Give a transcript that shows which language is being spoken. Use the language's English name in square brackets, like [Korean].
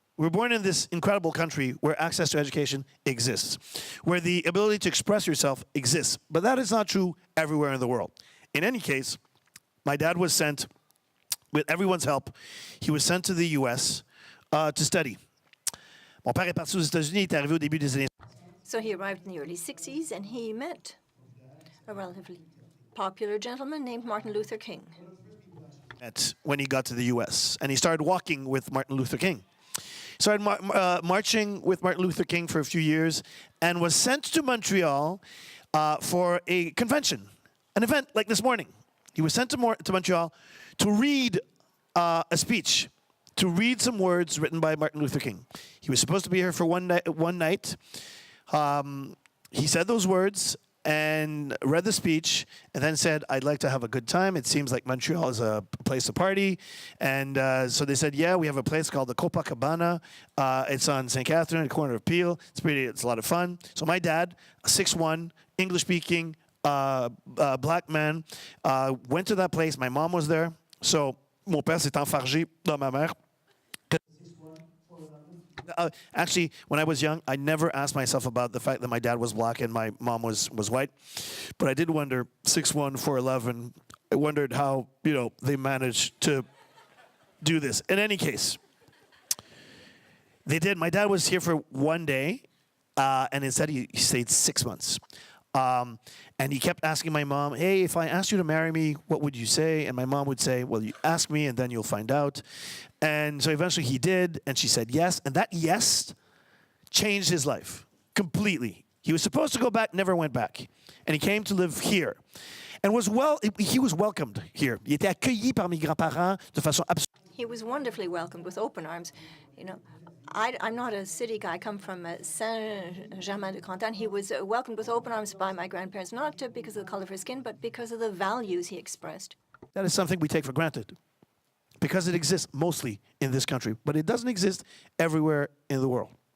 [English] We're born in this incredible country where access to education exists, where the ability to express yourself exists. But that is not true everywhere in the world. In any case, my dad was sent, with everyone's help, he was sent to the US to study. [French] Mon père est parti aux États-Unis, il est arrivé au début des années. [English] So he arrived in the early 60s and he met a relatively popular gentleman named Martin Luther King. When he got to the US, and he started walking with Martin Luther King. Started marching with Martin Luther King for a few years and was sent to Montreal for a convention, an event like this morning. He was sent to Montreal to read a speech, to read some words written by Martin Luther King. He was supposed to be here for one night. He said those words and read the speech and then said, I'd like to have a good time. It seems like Montreal is a place to party. And so they said, yeah, we have a place called the Copacabana. It's on St. Catherine, the corner of Peel. It's a lot of fun. So my dad, 6'1", English-speaking, black man, went to that place. My mom was there. [French] So mon père s'est enfargé dans ma mère. [English] Actually, when I was young, I never asked myself about the fact that my dad was black and my mom was white. But I did wonder, 6'1", 4'11", I wondered how, they managed to do this. In any case, they did. My dad was here for one day, and instead he stayed 6 months. And he kept asking my mom, hey, if I asked you to marry me, what would you say? And my mom would say, well, you ask me and then you'll find out. And so eventually he did, and she said yes. And that yes changed his life completely. He was supposed to go back, never went back. And he came to live here. And he was welcomed here. [French] Il était accueilli par mes grands-parents de façon absolue. [English] He was wonderfully welcomed with open arms. I'm not a city guy. I come from Saint-Germain-de-Cantan. He was welcomed with open arms by my grandparents, not because of the color of his skin, but because of the values he expressed. That is something we take for granted because it exists mostly in this country, but it doesn't exist everywhere in the world.